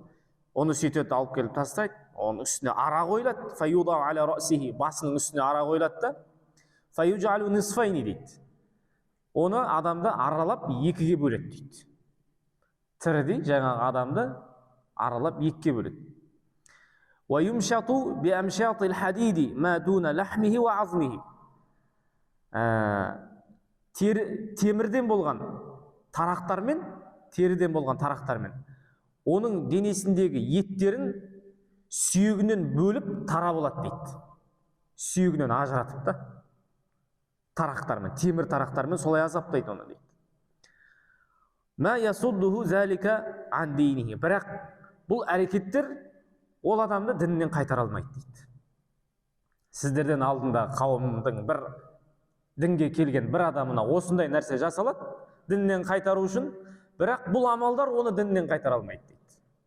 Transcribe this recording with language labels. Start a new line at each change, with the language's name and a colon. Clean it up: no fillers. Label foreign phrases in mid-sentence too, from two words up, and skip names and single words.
Kazakh: Оны сөйтеді, алып келіп тастайды, оның үстіне ара қойылады,
Arabic: فيوضع على رأسه,
Kazakh: басының үстіне ара қойылады да,
Arabic: فيجعل نصفين
Kazakh: дейді. Оны адамды аралап екіге бөледі дейді. Тірідей жаңағы адамды аралап екіге бөледі.
Arabic: وَيُمْشَطُ بِأَمْشَاطِ الْحَدِيدِ مَا دُونَ لَحْمِهِ وَعَظْمِهِ.
Kazakh: Темірден болған тарақтармен, теріден болған тарақтармен, оның денесіндегі еттерін сүйегінен бөліп тарап алады дейді. Сүйегінен ажыратып та, тарақтармен, темір тарақтармен солай азаптайды оны дейді.
Arabic: مَا يَصُدُّهُ ذَلِكَ عَنْ دِينِهِ.
Kazakh: Бірақ бұл әрекеттер ол адамды діннен қайтара алмайды дейді. Сіздерден алдында қауымдың бір дінге келген бір адамына осындай нәрсе жасалады, діннен қайтару үшін, бірақ бұл амалдар оны діннен қайтара алмайды дейді.